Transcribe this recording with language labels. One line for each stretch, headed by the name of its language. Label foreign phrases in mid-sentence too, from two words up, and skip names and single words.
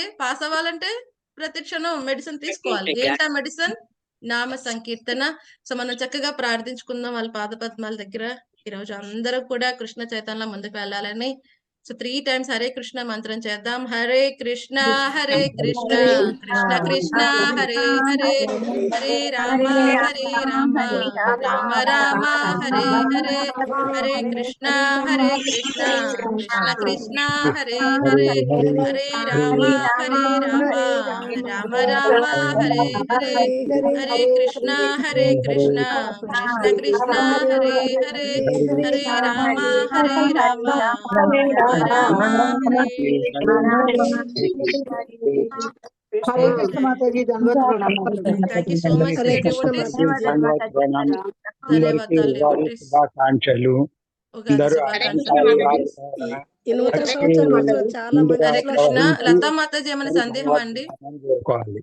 Telugu: పాస్ అవ్వాలంటే ప్రతి క్షణం మెడిసిన్ తీసుకోవాలి. ఏంటా మెడిసిన్? నామ సంకీర్తన. సో మనం చక్కగా ప్రార్థించుకుందాం వాళ్ళ పాద పద్మాల దగ్గర. ఈ రోజు అందరూ కూడా కృష్ణ చైతన్యంలో ముందుకు వెళ్ళాలని. సో 3 times హరే కృష్ణ మంత్రం చేద్దాం.
Sanskrit: హరే కృష్ణ హరే కృష్ణ కృష్ణ కృష్ణ హరే హరే, హరే రామ హరే రామ రామ రామ హరే హరే, హరే కృష్ణ కృష్ణ కృష్ణ హరే హరే, హరే రామ రామ రామ రామ హరే హరే, హరే కృష్ణ కృష్ణ కృష్ణ హరే హరే, హరే రామ రామ రామ హరే.
Telugu: హరే కృష్ణ మాతాజీ దండవత్ ప్రణామాలు.
English: thank you so much
Telugu: హరే కృష్ణ ధన్యవాదాలు devotees. శుభాకాంక్షలు. ఉగాది అందరూ శుభాకాంక్షలు. ఈ నూతన సంవత్సరం మాత్రం చాలా హరే మనసులో కృష్ణ. లతా మాతాజీ ఏమైనా సందేహం అండి? కోరుకోవాలి.